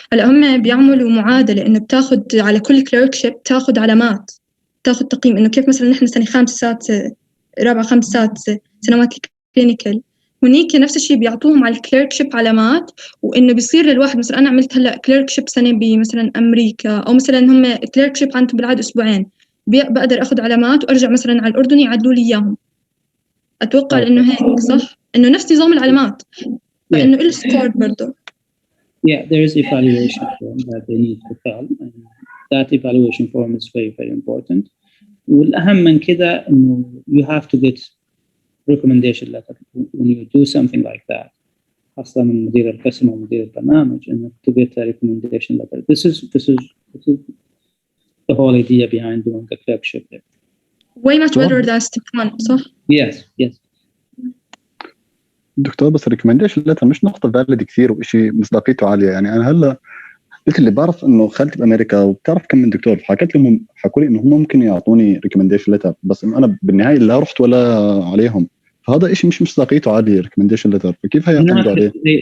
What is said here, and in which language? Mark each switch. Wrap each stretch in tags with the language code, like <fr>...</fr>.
<ar>هلا هم بيعملوا معادلة إنه بتاخد على كل clerkship تاخد علامات، تاخد تقييم إنه كيف مثلاً نحن سنة 5 سادسة رابعة 5 سادسة سنوات clinical، هنيك نفس الشيء بيعطوهم على الكليركشيب علامات، وإنه بيصير للواحد مثلاً أنا عملت هلا كليركشيب سنة بمثلاً أمريكا أو مثلاً هم كليركشيب عندهم بالعادة أسبوعين، بقدر أخذ علامات وأرجع مثلاً على الأردن يعدلوا لي إياهم. أتوقع إنه هيك صح؟ إنه نفس نظام العلامات، فإنه إله سكور برضه.</ar> <en>Yeah, there is evaluation form that they need to fill, and that evaluation form is very, very important.</en> <ar>والأهم من كده إنه</ar> <en>you have to get recommendation letter when you do something like that.</en> <ar>خاصة من مدير القسم أو مدير البرنامج إنك</ar> <en>to get a recommendation letter. This is the whole idea behind doing a clerkship there. Way much better than step 1</en> <ar>صح؟</ar> <en>Yes.</en> <ar>دكتور بس الريكومنديشن لتر مش نقطة فاليد كثير وشيء مصداقيته عالية. يعني أنا هلا قلت اللي بعرف إنه خالتي بأمريكا وبتعرف كم من دكتور، حكيت لهم حكوا لي إنه هم ممكن يعطوني ريكومنديشن لتر، بس إنه أنا بالنهاية لا رحت ولا عليهم، فهذا إشي مش مصداقيته عالية ريكومنديشن لتر، فكيف هيعتمدوا عليه؟</ar>